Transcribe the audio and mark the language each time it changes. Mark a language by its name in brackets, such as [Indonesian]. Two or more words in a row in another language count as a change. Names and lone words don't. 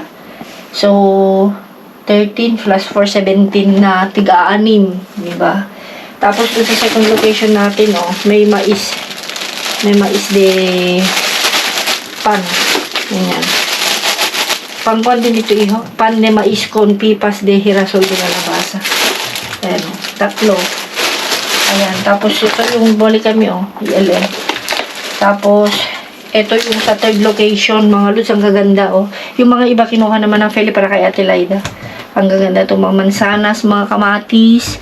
[Filipino] So, 13 plus 4, 17 na tiga-6. Diba? Tapos, dun sa [English] second location [Filipino] natin, oh, may mais. May [Spanish] mais de pan. [Filipino] Ganyan. Pangkuan din ito, iho. [Spanish] Pan de mais con pipas de girasol de kalabasa. [Filipino] Ayan, oh, 3. Ayan. Tapos, ito yung bali kami, oh, ILM. Tapos, ito yung sa [English] third location, [Filipino] mga lods, ang gaganda, oh. Yung mga iba kinuha naman ng Feli para kay Ate Laida. Ang gaganda itong mga mansanas, mga kamatis.